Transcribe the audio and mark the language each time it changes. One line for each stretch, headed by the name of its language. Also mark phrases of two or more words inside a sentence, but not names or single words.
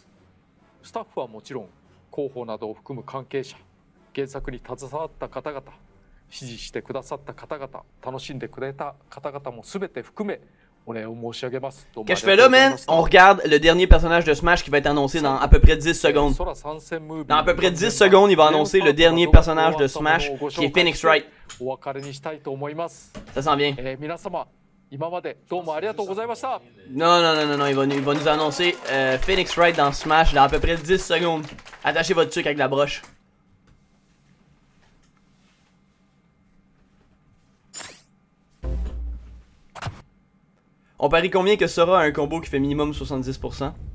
Japanese: スタッフはもちろん広報などを含む関係者、原作に携わった方々、支持してくださった方々、楽しんでくれた方々も全て含めお礼を申し上げます。どうもあ
French: Qu'est-ce
Japanese: り
French: que je
Japanese: が
French: fais
Japanese: とう
French: là,
Japanese: ござい
French: man?
Japanese: ました。
French: On regarde le dernier personnage de Smash qui va être annoncé dans à peu près 10 secondes.
Japanese: 空参戦ムービー
French: Dans à peu près 10 secondes, il va annoncer le dernier personnage de Smash qui est Phoenix Wright.
Japanese: お別れにしたいと思います。
French: Ça s'en vient.
Japanese: 皆様、今までどうもありがとうございました。
French: Non, non, non, non, non, il va nous annoncer Phoenix Wright dans Smash dans à peu près 10 secondes. Attachez votre truc avec la broche. On parie combien que Sora a un combo qui fait minimum 70%?